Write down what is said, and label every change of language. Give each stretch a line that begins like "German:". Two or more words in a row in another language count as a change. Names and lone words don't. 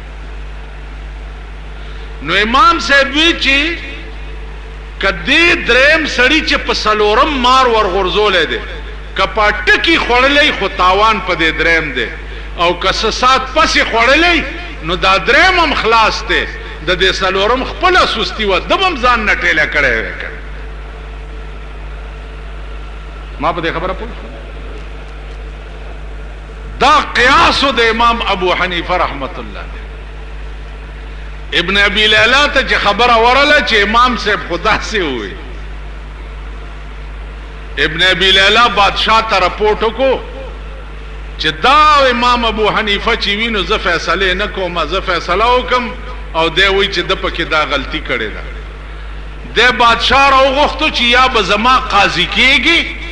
Pashto: نو امام صاحب وی چې که دې دریم سړي چې په څلورم مار ورغورځولی دی که په ټکي خوړلی خو تاوان په دې دریم دی او که څه سات پسې خوړلی نو دا دریم هم خلاص دی د دې څلورم خپله سستی وه ده به هم ځان نه ټیله کړی وی که ما په دې خبره پوه شو دا قیاسو د امام ابو حنیفه رحمت الله ابن ابي لیلا ته چې خبره ورله چې امام صاحب
Urdu: خدا سے ہوئی
Pashto: ابن ابي لیلا بادشاہ ته رپورټ وکړو چې دا امام ابو حنیفه چې وینو زه فیصله نه کوم زه فیصله وکم او دی وی چې د پکې دا غلطي کړې ده د بادشاہ راوغوښتو چې یا به زما قاضي کېږي